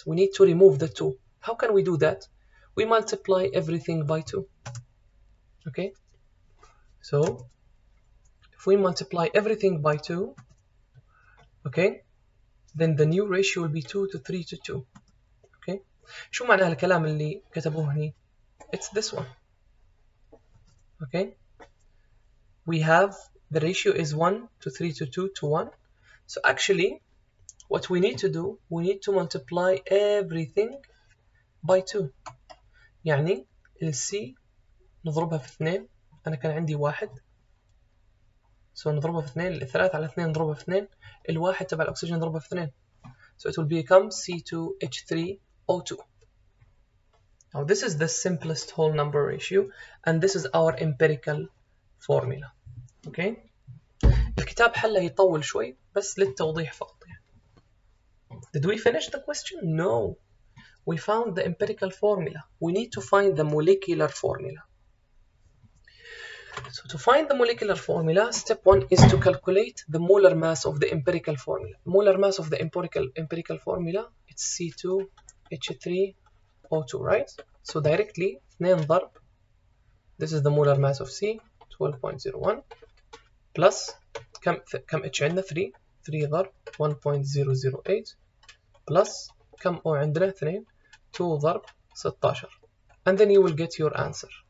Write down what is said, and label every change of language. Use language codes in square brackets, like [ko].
[en] We need to remove the 2. How can we do that? We multiply everything by 2. Okay? So, if we multiply everything by 2, okay, then the new ratio will be 2 to 3 to 2. Okay? [ar] شو معنى هالكلام اللي كتبوه هني؟ [en] It's this one. Okay? We have the ratio is 1 to 3 to 2 to 1. So actually, what we need to do, we need to multiply everything by 2. [ar] يعني ال C نضربها في 2. أنا كان عندي 1. So نضربها في 2. الثلاث على 2 نضربها في 2. الواحد تبع الأكسجين نضربها في 2. [en] So it will become C2H3O2. Now this is the simplest whole number ratio, and this is our empirical formula. Okay? [ar] الكتاب حله يطول شوي بس للتوضيح فقط. [en] Did we finish the question? No. We found the empirical formula. We need to find the molecular formula. So to find the molecular formula, step 1 is to calculate the molar mass of the empirical formula. Molar mass of the empirical formula, it's C2H3O2, right? So directly 2 ضرب, this is the molar mass of C, [ar] 12.01 بلس كم اتش عندنا 3 ضرب 1.008 بلس كم او عندنا 2 ضرب 16 [en] and then you will get your answer.